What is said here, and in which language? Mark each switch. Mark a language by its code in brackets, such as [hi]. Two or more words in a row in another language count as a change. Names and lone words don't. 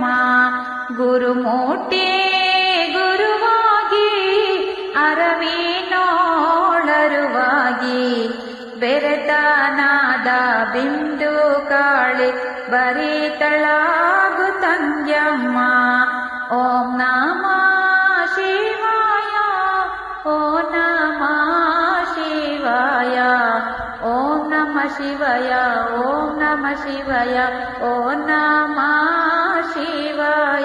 [kn] ಗುರುಮೂರ್ತಿ ಗುರುವಾಗಿ ಅರವಿನೋಳರುವಾಗಿ ಬೆರೆತನಾದ ಬಿಂದು ಕಾಳಿ ಬರಿತಳಾಗು ತಂಗ್ಯಮ್ಮ. [sa] ಓಂ ನಮಃ ಶಿವಾಯ, ಓಂ ನಮಃ ಶಿವಾಯ, ಓಂ ನಮಃ ಶಿವಾಯ, ಓಂ ನಮಃ ಶಿವಾಯ, ಓಂ ನಮಃ ಶಿವಾಯ.